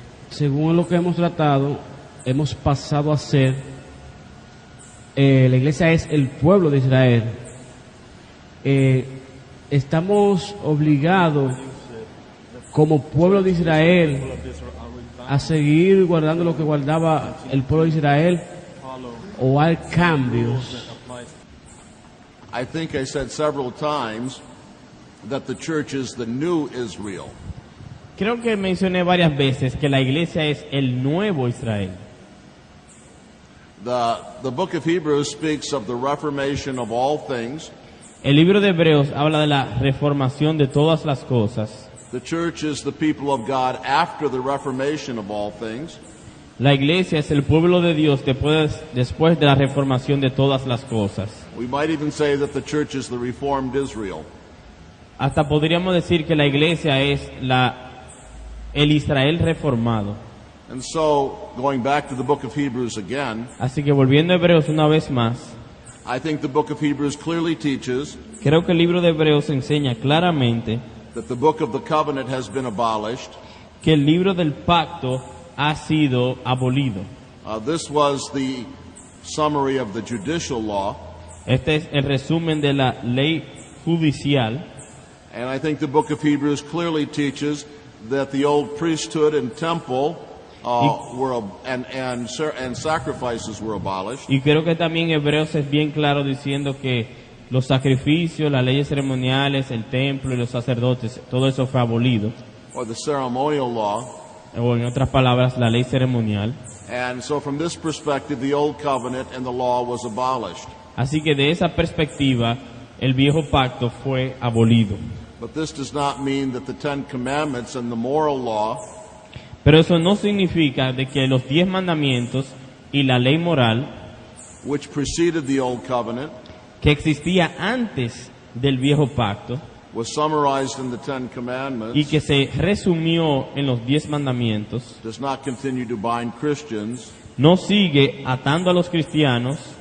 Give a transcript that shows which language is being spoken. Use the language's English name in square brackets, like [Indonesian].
[Spanish] Según lo que hemos tratado, hemos pasado a ser, la iglesia es el pueblo de Israel. Estamos obligados como pueblo de Israel a seguir guardando lo que guardaba el pueblo de Israel, o hay cambios. [English] I think I said several times that the church is the new Israel. [Spanish] Creo que mencioné varias veces que la iglesia es el nuevo Israel. [English] The book of Hebrews speaks of the reformation of all things. [Spanish] El libro de Hebreos habla de la reformación de todas las cosas. [English] The church is the people of God after the reformation of all things. [Spanish] La iglesia es el pueblo de Dios después de la reformación de todas las cosas. [English] We might even say that the church is the reformed Israel. [Spanish] Hasta podríamos decir que la iglesia es el Israel reformado. [English] And so, going back to the book of Hebrews again, [Spanish] Así que volviendo a Hebreos una vez más, [English] I think the book of Hebrews clearly teaches [Spanish] creo que el libro de Hebreos enseña claramente [English] that the book of the covenant has been abolished. [Spanish] que el libro del pacto ha sido abolido. [English] This was the summary of the judicial law, [Spanish] Este es el resumen de la ley judicial. [English] and I think the book of Hebrews clearly teaches that the old priesthood and temple and sacrifices were abolished. [Spanish] Y creo que también Hebreos es bien claro diciendo que los sacrificios, las leyes ceremoniales, el templo y los sacerdotes, todo eso fue abolido. [English] Or the ceremonial law. [Spanish] O en otras palabras, la ley ceremonial. [English] And so from this perspective, the old covenant and the law was abolished. [Spanish] Así que de esa perspectiva, el viejo pacto fue abolido. [English] But this does not mean that the Ten Commandments and the moral law [Spanish] Pero eso no significa de que los 10 mandamientos y la ley moral [English] which preceded the old covenant [Spanish] que existía antes del viejo pacto [English] was summarized in the Ten Commandments [Spanish] y que se resumió en los 10 mandamientos [English] does not continue to bind Christians, [Spanish] no sigue atando a los cristianos,